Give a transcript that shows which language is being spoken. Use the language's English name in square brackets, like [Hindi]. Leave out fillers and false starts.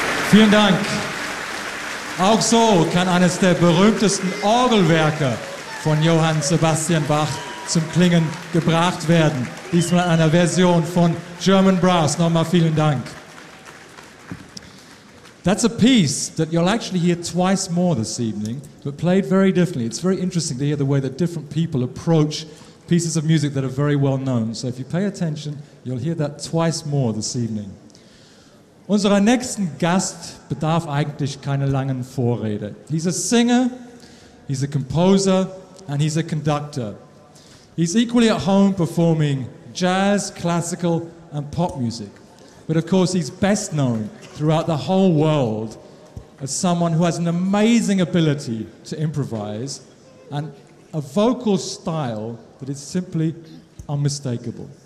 [German] Vielen Dank. Auch so kann eines der berühmtesten Orgelwerke von Johann Sebastian Bach zum Klingen gebracht werden. Diesmal in einer Version von German Brass. Nochmal vielen Dank. [English] That's a piece that you'll actually hear twice more this evening, but played very differently. It's very interesting to hear the way that different people approach pieces of music that are very well known. So if you pay attention, you'll hear that twice more this evening. [German] Unser nächsten Gast bedarf eigentlich keine langen Vorrede. [English] He's a singer, he's a composer, and he's a conductor. He's equally at home performing jazz, classical, and pop music. But of course, he's best known throughout the whole world as someone who has an amazing ability to improvise and a vocal style that is simply unmistakable.